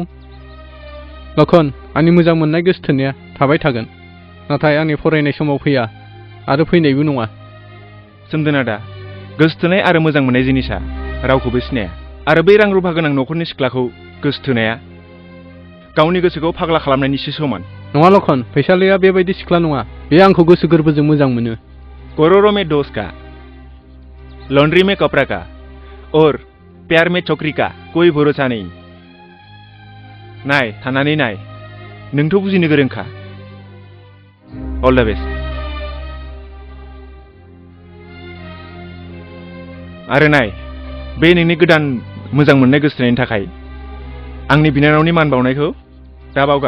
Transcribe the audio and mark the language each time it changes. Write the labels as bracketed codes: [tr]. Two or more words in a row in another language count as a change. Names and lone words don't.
[brx] लखन, आंनि मोजां मोननाय गोसोथोनाया थाबाय थागोन, नाथाय आंनि फरायनाय समाव फैया आरो फैनायबो नङा। सोमदोन आदा, गोसोथोनाय आरो मोजां मोननाय जिनिसा रावखौबो सिनाया आरो बै रां रुफा गोनां न'खरनि सिख्लाखौ गोसोथोनाया गावनि गोसोखौ फाग्ला खालामनायनिसो समान। नङा लखन, फैसालिया बेबायदि सिख्ला नङा। बे आंखौ गोसो गोरबोजों मोजां मोनो। [hi] करोड़ों में दोस्त का, लॉन्ड्री में कपड़ा का और प्यार में छोकरी का कोई भरोसा नहीं। [brx] नाय थानानै नाय, नोंथ' बुजिनो गोरोंखा। [en] all the best. [brx] आरो नाय, बे नोंनि गोदान मोजां मोननाय गोसोथोनायनि थाखाय आंनि बिनानावनि मान बावनायखौ दा बावगार।